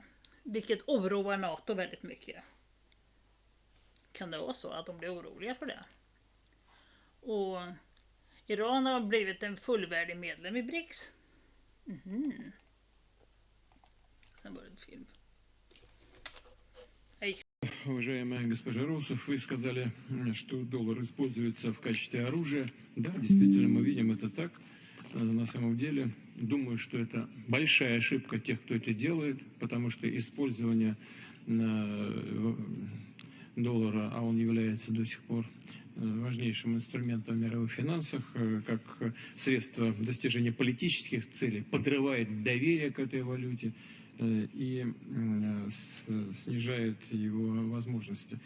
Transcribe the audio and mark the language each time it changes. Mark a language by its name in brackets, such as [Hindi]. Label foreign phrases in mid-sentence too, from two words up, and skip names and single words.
[Swedish] Vilket oroar NATO väldigt mycket. Kan det vara så att de blir oroliga för det? Och Iran har blivit en fullvärdig medlem i BRICS. Sen var det en film. [Russian] Уважаемая госпожа Росов, вы сказали, что доллар используется в качестве оружия. Да, действительно, мы видим это так. На самом деле, думаю, что это большая ошибка тех, кто это делает, потому что использование доллара, а он является до сих пор важнейшим инструментом в мировых финансах, как средство достижения политических целей, подрывает доверие к этой валюте и снижает его возможности.